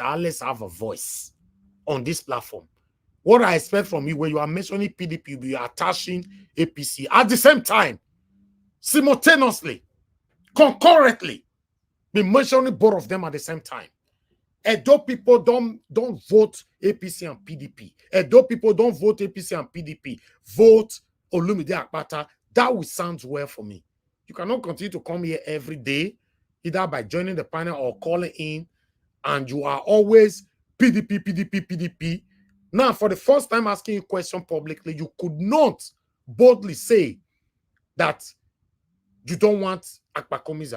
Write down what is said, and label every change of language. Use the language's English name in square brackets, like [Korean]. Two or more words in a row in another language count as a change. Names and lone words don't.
[English] Alex have a voice on this platform. What I expect from you, when you are mentioning PDP, you are attaching APC at the same time, simultaneously, concurrently, be mentioning both of them at the same time. Edo people don't vote APC and PDP. Edo people don't vote APC and PDP. Vote Olumide Akpata. That will sound well for me. You cannot continue to come here every day, either by joining the panel or calling in, and you are always PDP. Now, for the first time asking you a question publicly, you could not boldly say that you don't want Akpakomiza.